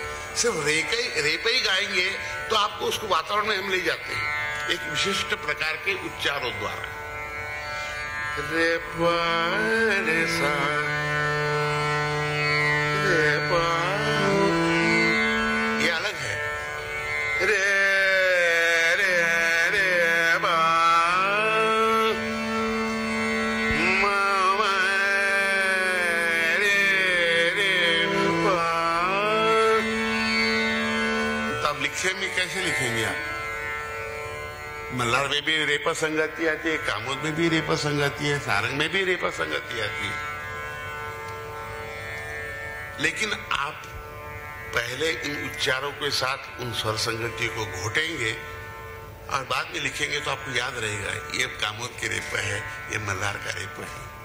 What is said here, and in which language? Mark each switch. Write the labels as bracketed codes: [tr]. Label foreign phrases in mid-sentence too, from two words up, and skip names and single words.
[hi] सिर्फ रेपे ही गाएंगे तो आपको उसको वातावरण में हम ले जाते हैं एक विशिष्ट प्रकार के उच्चारों द्वारा। रे सा ये अलग है। रे रे रे बा मा रे रे बा। तब लिखे में कैसे लिखेंगे आप? मल्हार में भी रेपा संगति आती है, कामोद में भी रेपा संगति है, सारंग में भी रेपा संगति आती है। लेकिन आप पहले इन उच्चारों के साथ उन स्वर संगतियों को घोटेंगे और बाद में लिखेंगे तो आपको याद रहेगा ये कामोद के रेपा है, ये मल्हार का रेपा है।